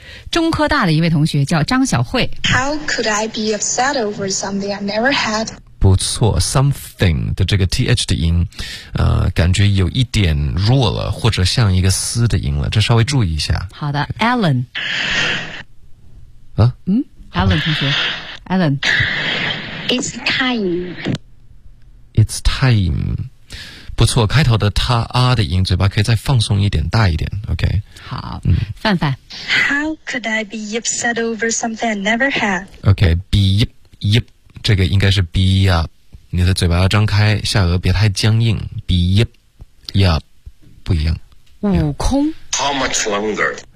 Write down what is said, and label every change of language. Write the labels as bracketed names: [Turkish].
[Chinese] 中科大的一位同学叫张小慧。 [English] How could I be upset over something I never had? [Chinese] 不错 ,something 的这个 th 的音感觉有一点弱了，或者像一个思的音了，这稍微注意一下。好的 ,Alan。啊嗯 ,Alan 同学 ,Alan。 [English] It's time. It's time. [Chinese] 不错，开头的他啊的音嘴巴可以再放松一点，大一点 ,OK。好嗯范范。 [English] How could I be upset over something I never had?OK,be、okay, yip. [Chinese] 这个应该是 be up, 你的嘴巴要张开，下颚别太僵硬， be up, yup, 不一样。悟空。 [English] How much longer?